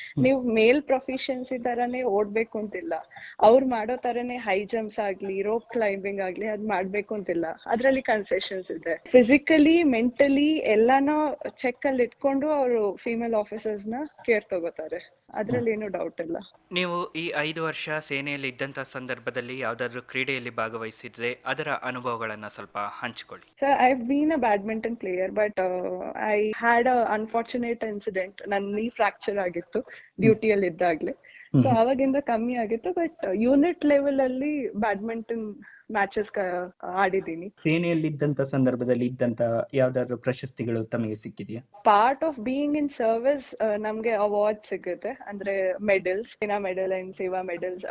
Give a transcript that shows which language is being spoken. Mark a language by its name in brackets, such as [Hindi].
[Kannada] ನೀವು ಮೇಲ್ ಪ್ರೊಫಿಷಿಯನ್ಸಿ ತರಾನೇ ಓಡ್ಬೇಕು ಅಂತಿಲ್ಲ, ಅವ್ರು ಮಾಡೋ ತರನೇ ಹೈ ಜಂಪ್ಸ್ ಆಗ್ಲಿ, ರೋಪ್ ಕ್ಲೈಂಬಿಂಗ್ ಆಗ್ಲಿ ಅದ್ ಮಾಡ್ಬೇಕು ಅಂತಿಲ್ಲ, ಅದ್ರಲ್ಲಿ ಕನ್ಸೆಷನ್ಸ್ ಇದೆ. ಫಿಸಿಕಲಿ ಮೆಂಟಲಿ ಎಲ್ಲಾನು ಚೆಕ್ ಅಲ್ಲಿ ಇಟ್ಕೊಂಡು ಅವರು ಫಿಮೇಲ್ ಆಫೀಸರ್ಸ್ ನ ಕೇರ್ ತಗೋತಾರೆ, ಅದ್ರಲ್ಲಿ ಏನು ಡೌಟ್ ಇಲ್ಲ. ನೀವು ಈ 5 ವರ್ಷ ಸೇನೆಯಲ್ಲಿ ಇದ್ದಂಥ ಸಂದರ್ಭದಲ್ಲಿ ಯಾವುದಾದ್ರೂ ಕ್ರೀಡೆಯಲ್ಲಿ ಭಾಗವಹಿಸಿದ್ರೆ ಅದರ ಅನುಭವಗಳನ್ನು ಸ್ವಲ್ಪ ಹಂಚಿಕೊಳ್ಳಿ. [English] Sir, I've been a badminton player, but I had a unfortunate incident. [Kannada] ನನ್ನ knee fracture ಆಗಿತ್ತು ಡ್ಯೂಟಿಯಲ್ಲಿ ಇದ್ದಾಗ್ಲೇ. ಸೊ ಅವಾಗಿಂದ ಕಮ್ಮಿ ಆಗಿತ್ತು. ಬಟ್ ಯೂನಿಟ್ ಲೆವೆಲ್ ಅಲ್ಲಿ ಬ್ಯಾಡ್ಮಿಂಟನ್ ಮ್ಯಾಚಸ್ ಆಡಿದ್ದೀನಿ. ಸೇನೆಯಲ್ಲಿದ್ದಂತ ಸಂದರ್ಭದಲ್ಲಿ ಇದ್ದಂತ ಯಾವ್ದಾದ್ರು ಪ್ರಶಸ್ತಿಗಳು ತಮಗೆ ಸಿಕ್ಕಿದೆಯಾ? [English] part of being in service [Kannada] ನಮ್ಗೆ ಅವಾರ್ಡ್ ಸಿಗುತ್ತೆ, ಅಂದ್ರೆ ಮೆಡಲ್ಸ್, ಸೇನಾ ಮೆಡಲ್ ಅಂಡ್ ಸೇವಾ ಮೆಡಲ್ಸ್.